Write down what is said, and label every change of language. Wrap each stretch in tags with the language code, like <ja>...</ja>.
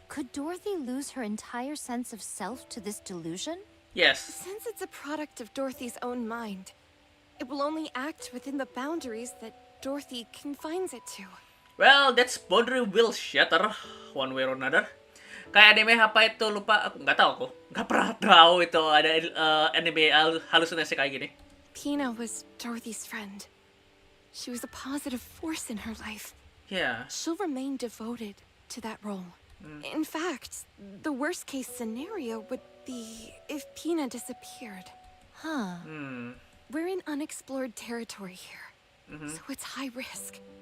<en>Could Dorothy lose her entire sense of self to this delusion? Yes. Since it's a product of Dorothy's own mind, it will only act within the boundaries that Dorothy confines it to. Well, that's boundary will shatter one way or another.</en> <id>Kayak anime apa itu lupa aku nggak tahu aku nggak pernah tahu itu ada anime halusinasi kayak gini.</id> <en>Pina was Dorothy's friend. She was a positive force in her life. Yeah. She'll remain devoted to that role. In fact, the worst case scenario would be if Pina disappeared. Huh. We're in unexplored territory here, so it's high risk.</en>